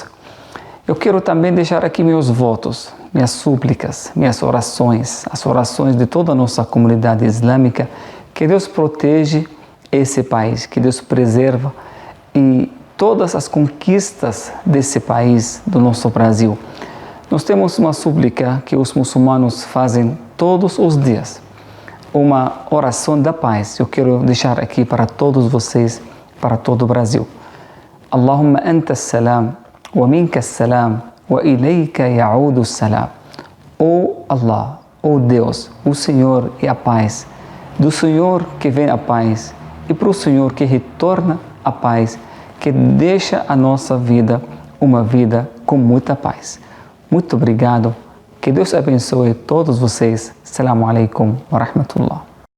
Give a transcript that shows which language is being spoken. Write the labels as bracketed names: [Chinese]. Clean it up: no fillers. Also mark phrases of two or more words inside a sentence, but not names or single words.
[Portuguese] Eu quero também deixar aqui meus votos, minhas súplicas, minhas orações, as orações de toda a nossa comunidade islâmica, que Deus proteja esse país, que Deus preserva e todas as conquistas desse país, do nosso Brasil. Nós temos uma súplica que os muçulmanos fazem todos os dias, uma oração da paz. Eu quero deixar aqui para todos vocês, para todo o Brasil. [Arabic] اللهم أنت سلام, ومنك السلام وإليك يعود السلام. [Portuguese] Ó Allah, ó Deus, o Senhor é a paz. Do Senhor que vem a paz e para o Senhor que retorna a paz, que deixa a nossa vida uma vida com muita paz. Muito obrigado. Que Deus abençoe todos vocês. [Arabic] السلام عليكم ورحمة الله.